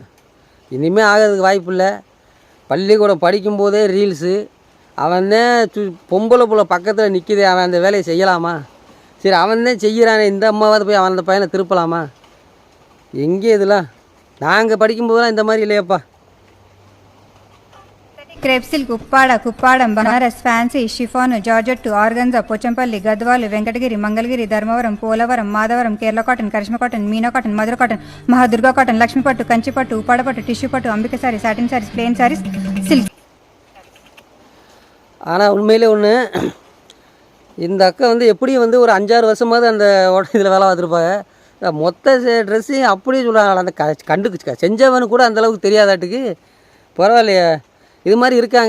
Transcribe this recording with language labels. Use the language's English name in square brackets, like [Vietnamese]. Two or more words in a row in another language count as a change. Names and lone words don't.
[Tamil] இனிமேல் ஆகிறதுக்கு வாய்ப்பு இல்லை. பள்ளிக்கூடம் படிக்கும்போதே ரீல்ஸு, அவன் தான் பொம்பளை புள்ள பக்கத்தில் நிற்கிது, அவன் அந்த வேலையை செய்யலாமா? சரி அவன் தான் செய்கிறானே, இந்த அம்மாவாவது போய் அவன் அந்த பையனை திருப்பலாமா? எங்கே இதெல்லாம் நாங்கள் படிக்கும்போதெல்லாம் இந்த மாதிரி இல்லையாப்பா. [English] crepe silk [Telugu] ఉప్పాడ కుప్పాడం బనారస్ [English] fancy chiffon georgette organza [Telugu] పోచంపల్లి గద్వాలు వెంకటగిరి మంగళగిరి ధర్మవరం పోలవరం మాధవరం కేరళ కాటన్ కరిష్మా కాటన్ మీనా కాటన్ మధుర కాటన్ మహాదుర్గా కాటన్ లక్ష్మీ పట్టు కంచి పట్టు ఉప్పాడ పట్టు టిష్యూ పట్టు అంబిక సారీ [English] satin sarees plain sarees silk. [Tamil] ஆனால் உண்மையிலே ஒன்று, இந்த அக்கா வந்து எப்படியும் வந்து ஒரு 5-6 வருஷமாவது அந்த இதில் வேலை பார்த்துருப்பாங்க. மொத்த ட்ரெஸ்ஸையும் அப்படியே சொல்கிறாங்களா, அந்த கண்டுக்கு செஞ்சவனு கூட அந்தளவுக்கு தெரியாதாட்டுக்கு. பரவாயில்லையே, இது மாதிரி இருக்காங்க.